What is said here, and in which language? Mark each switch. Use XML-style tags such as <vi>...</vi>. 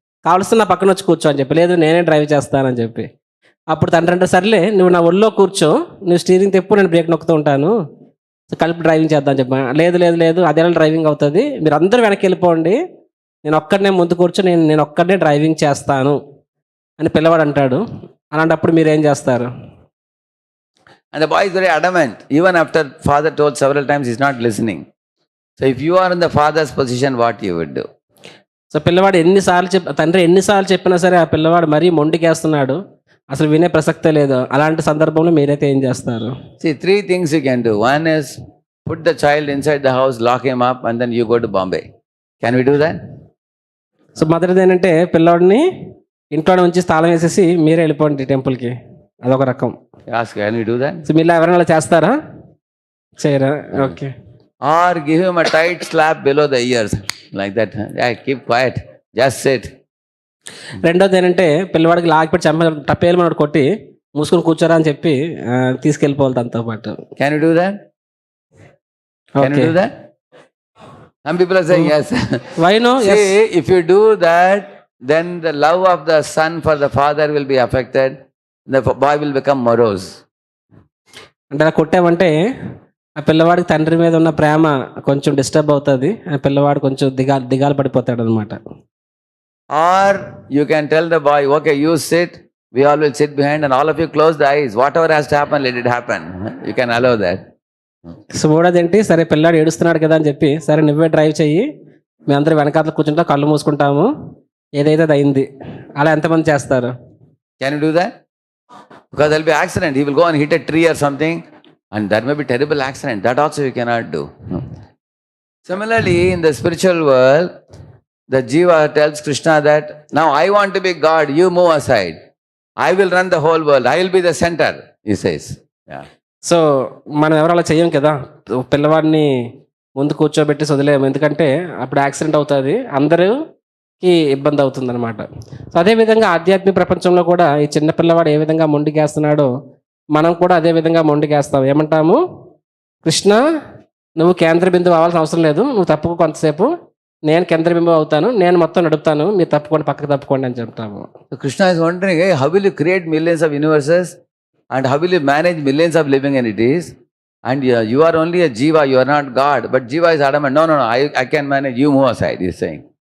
<te>కావలసిన నా పక్కన వచ్చి కూర్చో అని చెప్పి. లేదు నేనే డ్రైవ్ చేస్తానని చెప్పి. అప్పుడు తండ్రి అంటే, సర్లే నువ్వు నా ఒళ్ళో కూర్చో, నువ్వు స్టీరింగ్ తిప్పు, నేను బ్రేక్ నొక్కుతూ ఉంటాను, కలిపి డ్రైవింగ్ చేద్దాం అని చెప్పి. లేదు లేదు లేదు అదేలా డ్రైవింగ్ అవుతుంది, మీరు అందరూ వెనక్కి వెళ్ళిపోండి, నేను ఒక్కడనే ముందు కూర్చో, నేను ఒక్కడనే డ్రైవింగ్ చేస్తాను అని పిల్లవాడు అంటాడు. అలాంటప్పుడు మీరు ఏం చేస్తారు?</te> <en>And the boy is very adamant. Even after father told several times, he is not listening. So if you are in the father's position, what you would do?</en> <te>So పిల్లవాడు తండ్రి ఎన్నిసార్లు చెప్పినా సరే ఆ పిల్లవాడు మరీ మొండికేస్తున్నాడు, అసలు వినే ప్రసక్తే లేదు. అలాంటి సందర్భంలో మీరైతే ఏం చేస్తారు?</te> <en>See, 3 things you can do. One is put the child inside the house, lock him up, and then you go to Bombay. Can we do that?</en> <te>So మొదటిది ఏంటంటే పిల్లవాడిని ఇంట్లో ఉంచి తాళం వేసేసి మీరే వెళ్ళిపోండి టెంపుల్కి. అదొక రకం.</te> <en>Ask, can we do that?</en> <te>So మీరు ఎవరైనా అలా చేస్తారా? చేయరా? Okay.</te> <en>Or give him a tight slap below the ears, like that. Yeah, keep quiet, just sit.</en> <te>రెండోది ఏంటంటే పిల్లవాడికి లాగిపెట్టి టప్పేలు మనోడు కొట్టి మూసుకొని కూర్చోరా అని చెప్పి తీసుకెళ్ళిపోవాలి తనతో పాటు.</te> <en>Can you do that? Can you do that? Some people are saying yes. Why no? See, if you do that, then the love of the son for the father will be affected. The boy will become morose.</en> <te>అంటే అలా కొట్టామంటే ఆ పిల్లవాడికి తండ్రి మీద ఉన్న ప్రేమ కొంచెం disturb అవుతుంది, ఆ పిల్లవాడు కొంచెం దిగాలు పడిపోతాడు అనమాట.</te> <en>Or you can tell the boy, okay, you sit, we all will sit behind, and all of you close the eyes. Whatever has to happen, let it happen. You can allow that.</en> <te>So మూడోదేంటి, సరే పిల్లాడు ఏడుస్తున్నాడు కదా అని చెప్పి, సరే నువ్వే drive చెయ్యి, మేమందరం వెనకాతలు కూర్చుంటాం, కళ్ళు మూసుకుంటాము, ఏదైతే అది అయింది. అలా ఎంతమంది చేస్తారు?</te> <en>Can you do that? Because there will be accident. He will go and hit a tree or something, and that may be terrible accident. That also you cannot do. Similarly, in the spiritual world, the Jiva tells Krishna that, now I want to be God, you move aside. I will run the whole world. I will be the center, he says. Yeah.</en> <te>So మనం ఎవరు అలా చెయ్యం కదా, పిల్లవాడిని ముందు కూర్చోబెట్టి వదిలేము, ఎందుకంటే అప్పుడు యాక్సిడెంట్ అవుతుంది, అందరికి ఇబ్బంది అవుతుంది అనమాట. సో అదేవిధంగా ఆధ్యాత్మిక ప్రపంచంలో కూడా ఈ చిన్న పిల్లవాడు ఏ విధంగా మొండికేస్తున్నాడో మనం కూడా అదే విధంగా మొండికేస్తాం. ఏమంటాము? కృష్ణ నువ్వు కేంద్ర బిందువు అవ్వాల్సిన అవసరం లేదు, నువ్వు తప్పుకో కొంతసేపు, నేను కేంద్ర బిందువు అవుతాను, నేను మొత్తం నడుపుతాను, మీరు తప్పుకోండి, పక్కకు తప్పుకోండి అని చెప్తాము.</te> <en>So Krishna is wondering, hey, how will you create millions of universes and how will you manage millions of living entities? And you are only a jiva, you are not God. But jiva is adamant, no, I can manage, you move aside, he is saying.</en>